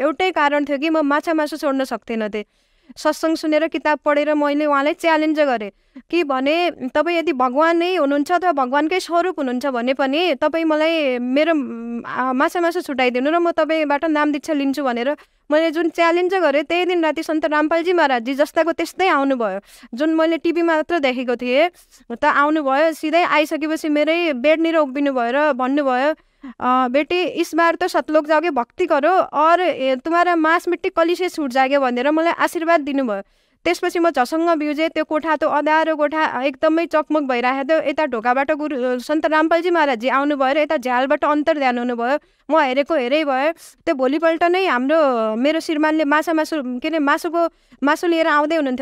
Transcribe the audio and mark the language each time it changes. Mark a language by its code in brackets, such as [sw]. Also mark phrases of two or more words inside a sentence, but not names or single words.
[ne] एउटै कारण थियो कि म माछा मासु छोड्न सक्थेन थिएँ। सत्सङ्ग सुनेर किताब पढेर मैले उहाँलाई च्यालेन्ज गरेँ कि भने तपाईँ यदि भगवान् नै हुनुहुन्छ अथवा भगवान्कै स्वरूप हुनुहुन्छ भने पनि तपाईँ मलाई मेरो माछा मासु छुटाइदिनु र म तपाईँबाट नाम दीक्षा लिन्छु भनेर मैले जुन च्यालेन्ज गरेँ, त्यही दिन राति सन्त रामपालजी महाराजजी जस्ताको त्यस्तै आउनुभयो। जुन मैले टिभीमा मात्र देखेको थिएँ त आउनुभयो, सिधै आइसकेपछि मेरै बेडनिर उभिनु भएर भन्नुभयो, [hi] बेटी इस बार तो सतलोक जाओगे, भक्ति करो और तुम्हारा मांस मिट्टी कली से छुट जाएगा [ne] भनेर मलाई आशीर्वाद दिनुभयो। त्यसपछि म झसङ्ग बिउजेँ। त्यो कोठा त अँध्यारो कोठा एकदमै चकमक भइरहेको थियो। यता ढोकाबाट गुरु सन्त रामपालजी महाराजजी आउनुभयो र यता झ्यालबाट अन्तर्ध्यान हुनुभयो। म हेरेको हेरै भयो। त्यो भोलिपल्ट नै मेरो श्रीमानले मासु लिएर आउँदै हुनुहुन्थ्यो।